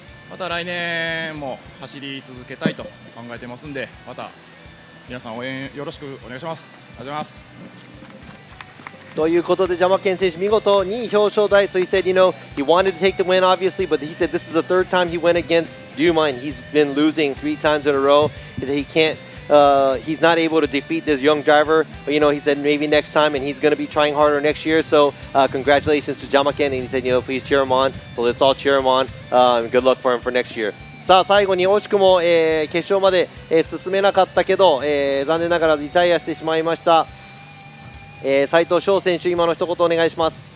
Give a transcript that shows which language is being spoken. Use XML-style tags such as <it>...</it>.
<ja>また来年も走り続けたいと考えてますんで、また皆さん応援よろしくお願いします。ありがとうございます。ということでジャマケン選手見事2位表彰台。</ja> <en>So he said, you know, he wanted to take the win obviously, but he said this is the third time he went against Ryuma and he's been losing 3 times in a row. He said he can't, he's not able to defeat this young driver, but you know, he said maybe next time, and he's going to be trying harder next year. So congratulations to Jyamaken, and he said, you know, please cheer him on. So let's all cheer him on, and good luck for him for next year.</en> <ja>さあ最後に惜しくも、決勝まで、進めなかったけど、残念ながらリタイアしてしまいました、斉藤翔選手、今の一言お願いします。</ja>